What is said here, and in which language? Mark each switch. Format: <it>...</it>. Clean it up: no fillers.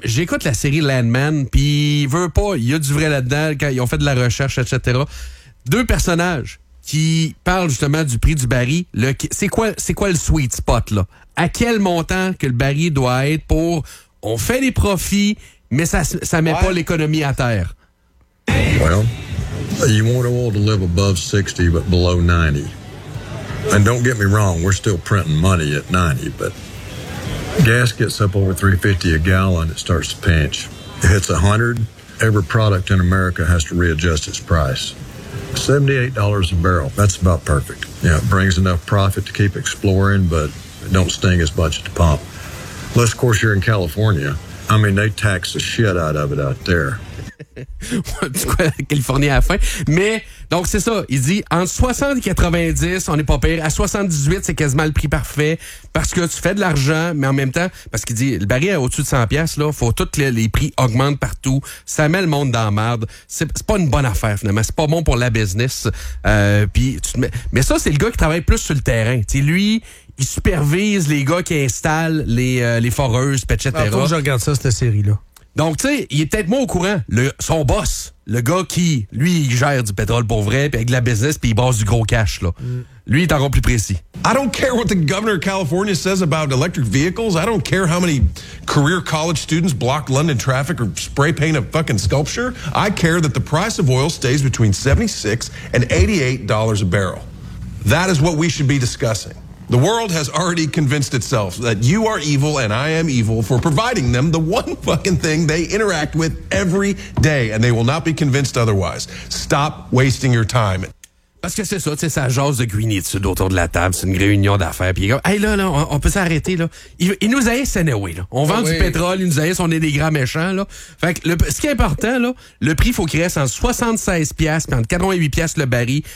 <fr>J'écoute la série Landman, puis il veut pas, il y a du vrai là-dedans, quand ils ont fait de la recherche, etc. Deux personnages qui parlent justement du prix du baril. C'est quoi le sweet spot, là? À quel montant que le baril doit être pour... On fait des profits, mais ça met pas l'économie à terre. Voilà.</fr> <en>You want oil to live above 60, but below 90. And don't get me wrong, we're still printing money at 90, but gas gets up over 350 a gallon, it starts to pinch. It hits 100, every product in America has to readjust its price. $78 a barrel, that's about perfect. Yeah, it brings enough profit to keep exploring, but it don't sting as much at the pump. Plus, of course, you're in California. I mean, they tax the shit out of it out there.</en> <fr>Du coup, la Californie à la fin. Mais, donc, c'est ça. Il dit, entre 60 et 90, on n'est pas pire. À 78, c'est quasiment le prix parfait. Parce que tu fais de l'argent, mais en même temps, parce qu'il dit, le baril est au-dessus de 100$, là. Faut tous les prix augmentent partout. Ça met le monde dans la merde. C'est pas une bonne affaire, finalement. C'est pas bon pour la business. Mais ça, c'est le gars qui travaille plus sur le terrain. Tu sais, lui, il supervise les gars qui installent les foreuses, etc. Alors, faut que je regarde ça, cette série-là. Donc, tu sais, il est peut-être moins au courant. Son boss, le gars qui, lui, il gère du pétrole pour vrai, puis avec de la business, puis il bosse du gros cash, là. Lui, il est encore plus précis.</fr> <en>I don't care what the governor of California says about electric vehicles. I don't care how many career college students block London traffic or spray paint a fucking sculpture. I care that the price of oil stays between $76 and $88 a barrel. That is what we should be discussing. The world has already convinced itself that you are evil and I am evil for providing them the one fucking thing they interact with every day, and they will not be convinced otherwise. Stop wasting your time.</en> <fr>Parce que c'est ça, tu sais, ça jase de guinitude autour de la table, c'est une réunion d'affaires, puis il est comme, hey là, on peut s'arrêter, là. Il nous haïsse anyway, là. On vend du pétrole, il nous haïsse, on est des grands méchants, là. Fait que, ce qui est important, là, le prix, faut qu'il reste en 76$, puis entre 88$ le baril.</fr>